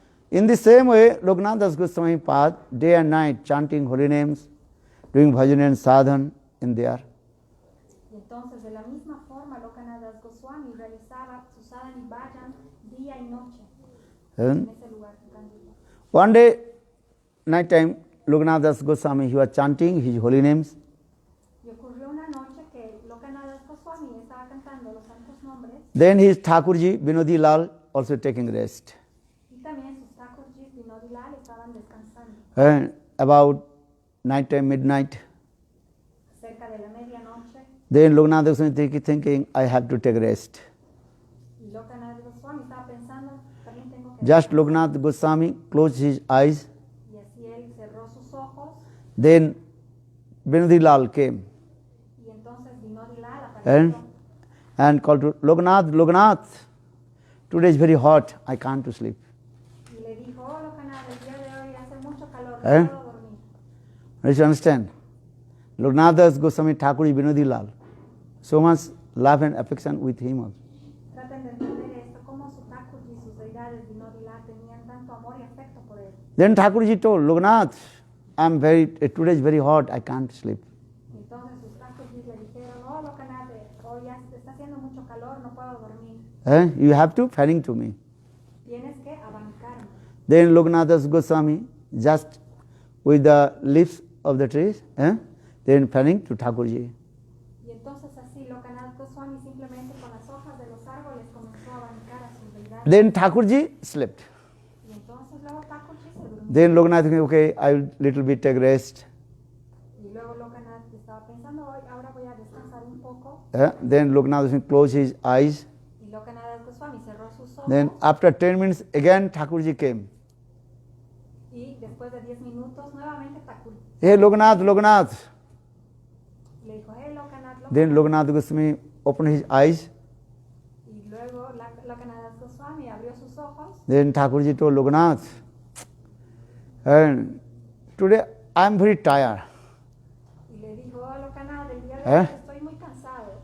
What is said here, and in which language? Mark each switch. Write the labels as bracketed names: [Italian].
[English] In the same way, Lokanath Das Goswami Pad, day and night chanting holy names, doing bhajan and sadhan in there. [Spanish] Y entonces, de la misma forma, Lokanath Das Goswami realizaba su sadhan y bhajan día y noche en ese lugar. [English] One day, night time, Lokanath Das Goswami, he was chanting his holy names. [Spanish] Y ocurrió una noche que Lokanath Das Goswami estaba cantando los santos nombres. [English] Then his Thakurji, Vinodi Lal, also taking rest. [Spanish] Y también sus Thakurjis Vinodi Lal estaban descansando. [English] And about night time, midnight, [Spanish] Cerca de la medianoche. [English] then Lokanath Das Goswami thinking, I have to take rest. [Spanish] Y Lokanath Goswami estaba pensando, también tengo que... [English] Just Lokanath Goswami closed his eyes. [Spanish] Y así él cerró sus ojos. [English] Then Vinodi Lal came [Spanish] Y entonces Vinodi Lal apareció. [English] and called to Lokanath, Lokanath, today is very hot, I can't to sleep. [Spanish] Y le dijo, oh Lokanath, el día de hoy hace mucho calor, no puedo dormir. [English] You understand? Lokanath Das Goswami Thakurji Vinodi Lal, so much love and affection with him also. [Spanish] Traten de entender esto, cómo su Thakurji y sus deidades Vinodi Lal tenían tanto amor y afecto por él. [English] Then Thakurji told, Lokanath, today is very hot, I can't sleep. [Spanish] Entonces sus Thakurjis le dijeron, oh Lokanath, hoy ya está haciendo mucho calor, no puedo dormir. [English] You have to fanning to me. [Spanish] Tienes que abancarme. [English] Then Lokanath Das Goswami, just with the leaves of the trees, then fanning to Thakurji. [Spanish] Y entonces así Lokanath Goswami simplemente con las hojas de los árboles comenzó a abancar a sus deidades. [English] Then Thakurji slept. [Spanish] Y entonces luego Thakurji se durmió. [English] Then Lokanath thinking, okay, I will little bit take rest. [Spanish] Y luego Lokanath estaba pensando, hoy ahora voy a descansar un poco. [English] Then Lokanath Goswami closed his eyes. [Spanish] Y Lokanath Goswami cerró sus ojos. [English] Then after 10 minutes, again Thakurji came. [Spanish] Y después de 10 minutos, nuevamente Thakurji [English] Hey Lokanath, Lokanath. [Spanish] le dijo, hey Lokanath, [English] Then Lokanath Goswami opened his eyes. [Spanish] Y luego Lokanath Goswami abrió sus ojos. [English] Then Thakurji told Lokanath, and today I am very tired. [Spanish] Y le dijo, oh Lokanath, el día de hoy estoy muy cansado.